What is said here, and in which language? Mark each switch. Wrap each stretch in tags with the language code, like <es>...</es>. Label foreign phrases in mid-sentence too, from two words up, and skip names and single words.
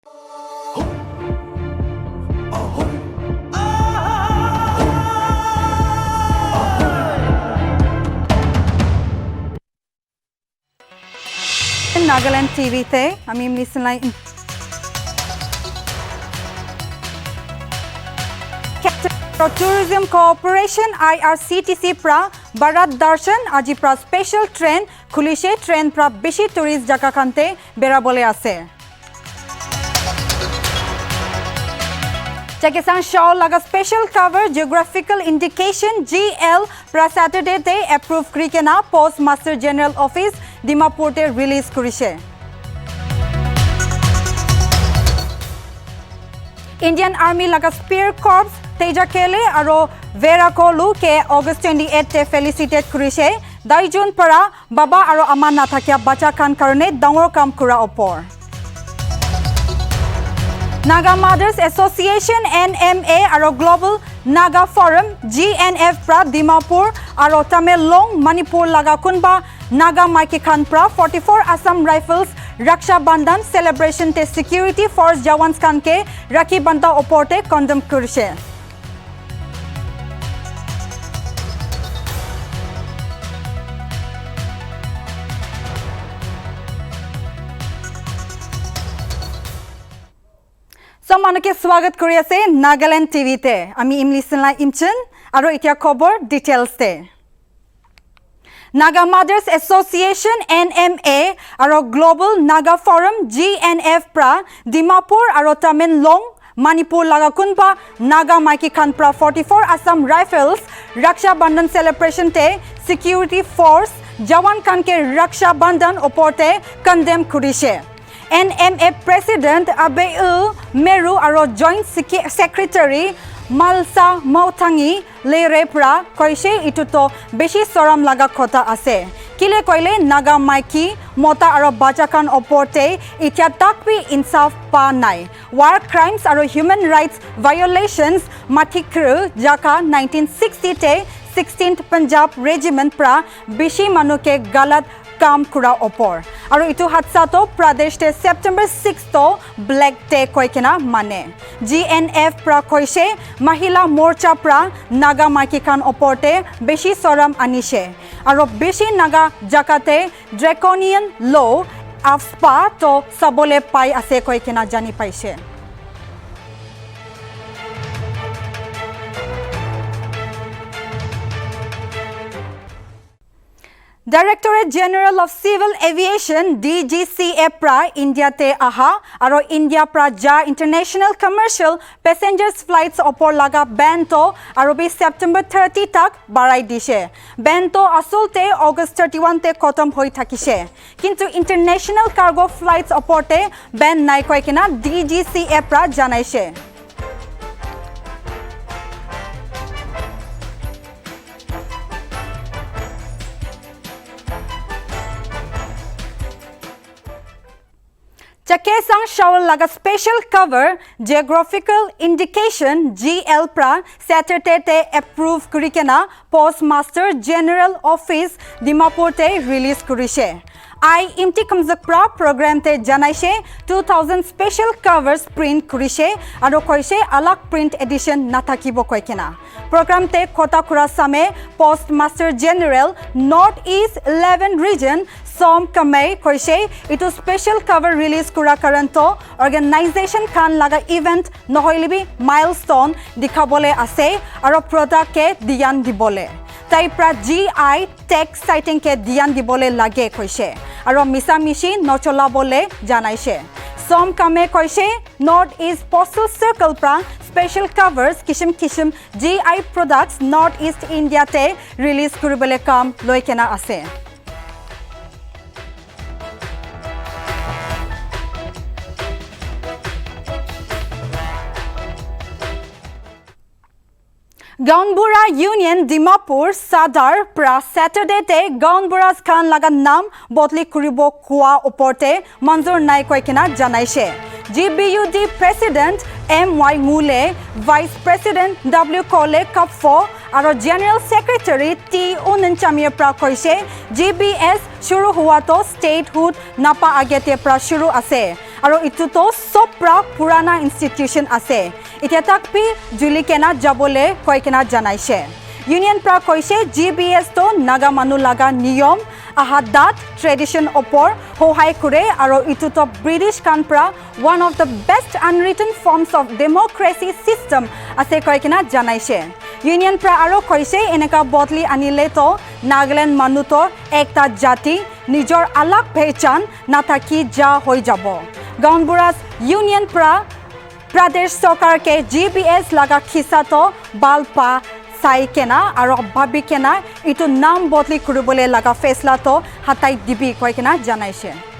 <nag>Nagaland TV te ami listen line Tourism Corporation IRCTC pra Bharat Darshan aji pra</nag> <en>special train</en> <nag>khulishe train pra beshi tourist jaka kante berabole ase Chakisang show laga</nag> <en>special cover geographical indication GL</en> <nag>pra Saturday te approve krikena Postmaster General Office Dimapur te release kurise Indian Army laga Spear Corps Teja Kele aro Vera Kolu ke August 28 te felicitate kurise Daijun para baba aro ama nathakia bacha kan karone dangor kam kura opor Naga Mothers Association NMA aro Global Naga Forum GNF pra Dimapur aro Tamelong Manipur laga kunba Naga Maiki Khan pra 44 Assam Rifles Raksha Bandhan celebration te</nag> <en>security force</en> <nag>jawans khan ke Rakhi Banda oporte condemn kurise Samanake swagat kori ase Nagaland TV te ami imlisten la imchen aro itia khobor details te Naga Mothers Association NMA aro Global Naga Forum GNF pra Dimapur aro Tamelong Manipur laga kunpa Naga Maiki Khan pra 44 Assam Rifles Raksha Bandhan celebration te</nag> <en>security force</en> <nag>Jawan Khan ke Raksha Bandhan oporte condemn kurise NMA President Abeu Meru aro Joint Secretary Malsa Mautangi Lerepra koise ituto beshi soram laga khota ase kile koile Naga Maiki mota aro bachakan oporte itya takbi insaf pa nai</nag> <en>war crimes</en> <nag>aro</nag> <en>human rights violations</en> <nag>mathikru jaka 1960 te 16th Punjab Regiment pra beshi manuke galat काम कुरा ओपर और इतु हादसा तो प्रदेश ते September 6 तो</nag> <en>black day</en> <nag>कोइकेना माने GNF प्रा कोइसे महिला मोर्चा प्रा नागा माइकी खान ओपरते बेशी सोराम आनिसे और बेशी नागा जाकाते</nag> <en>draconian law</en> <nag>आफ्सपा तो सबले पाई आसे कोइकेना जानी पाइसे Directorate General of Civil Aviation DGCA pra India te aha aro India pra ja</nag> <en>international commercial passengers flights</en> <nag>opor laga ban to aro bi September 30 tak barai dise ban to asol te August 31 te khatam hoi thakise kintu</nag> <en>international cargo flights</en> <nag>opor te ban nai koi kina DGCA pra janaise Chakesang Shawl laga</nag> <en>special cover geographical indication GL</en> <nag>pra Saturday te approve kurikena Postmaster General Office Dimapur te release kurise I imti kamzak pra program te janaise 2000</nag> <en>special covers</en> <nag>print kurise aro koise alak</nag> <en>print edition</en> <nag>nathakibo koikena program te khota kura same Postmaster General North East 11 region Som Kamei koise itu</nag> <en>special cover</en> <nag>release kura karanto organization khan laga event nohoilibi milestone dikhabole ase aro product ke diyan dibole tai pra GI tech sighting ke diyan dibole lage koise aro misa mishi nochola bole janaise Som Kamei koise North East Postal Circle pra</nag> <en>special covers</en> <nag>kishim</nag> <en>GI products</en> <nag>North East India te release kuribole kam loikena ase Gaunbura Union Dimapur Sadar pra Saturday te Gaunburas Khan laga nam botli kuribo kua oporte manzur nai koikena janaise GBUD President M.Y. Ngule Vice President W. Kole Kapfo aro General Secretary T. Unanchamir pra koise GBS shuru hua to statehood napa agete pra shuru ase আৰু ইটোতো সব প্ৰা পুৰানা ইনষ্টিটিউচন আছে এতিয়া তাক পি জুলি কেনা যাবলে কৈ কেনা জানাইছে ইউনিয়ন প্ৰা কৈছে GBS তো নাগা মানুহ লাগা নিয়ম আহাদাত ট্ৰেডিশন ওপৰ সহায় কৰে আৰু ইটোতো ব্ৰিটিছ কানপ্ৰা</nag> <en>one of the best unwritten forms of democracy system</en> <nag>আছে কৈ কেনা জানাইছে ইউনিয়ন প্ৰা আৰু কৈছে এনেকা বদলি আনিলে তো নাগালেণ্ড মানুহ তো একটা জাতি নিজৰ আলাগ পেহচান নাথাকি যা হৈ যাব গাউনবুৰাজ ইউনিয়ন প্ৰা pradesh sarkar ke GBS laga khisato balpa sai kena aro bhabi kena itu nam bodli kuribole laga faisla to hatai dibi koi kena janaise</nag>